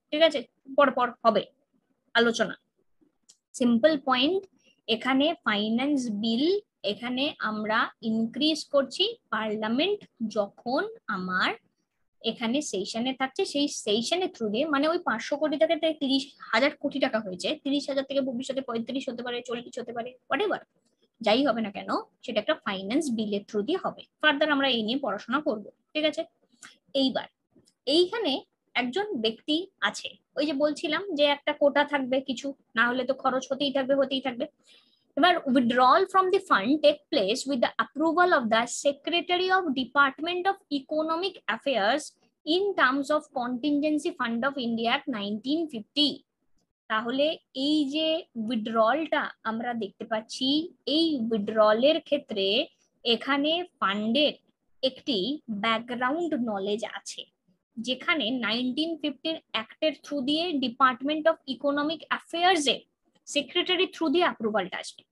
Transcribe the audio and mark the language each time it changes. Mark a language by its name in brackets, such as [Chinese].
[Bangla] ঠিক আছে, পরপর হবে আলোচনা। সিম্পল পয়েন্ট, এখানে ফাইন্যান্স বিল এখানে আমরা ইনক্রিজ করছি পার্লামেন্ট যখন আমার এখানে সেশনে থাকছে, সেই সেশনের থ্রু দিয়ে, মানে ওই 500 কোটি টাকা 30,000 কোটি টাকা হয়েছে, 30,000 থেকে ভবিষ্যতে 35 হতে পারে, 40 হতে পারে, হোয়াটএভার যাই হবে না কেন, সেটা একটা ফাইন্যান্স বিলের থ্রু দিয়ে হবে। ফার্দার আমরা এই নিয়ে পড়াশোনা করব। ঠিক আছে, এইবার এইখানে একজন ব্যক্তি আছে, ওই যে বলছিলাম যে একটা কোটা থাকবে কিছু, না হলে তো খরচ হতেই থাকবে হতেই থাকবে। এবার [English] withdrawal from the fund take place with the approval of the Secretary of Department of Economic Affairs in terms of Contingency Fund of India Act 1950। [Bangla] তাহলে এই যে উইথড্রলটা আমরা দেখতে পাচ্ছি, এই উইথড্রলের ক্ষেত্রে এখানে ফান্ডের একটি ব্যাকগ্রাউন্ড নলেজ আছে, যেখানে 1950 অ্যাক্টের থ্রু দিয়ে ডিপার্টমেন্ট অফ ইকোনমিক অ্যাফেয়ার্স এর সেক্রেটারি থ্রু দিয়ে অ্যাপ্রুভালটা আসবে।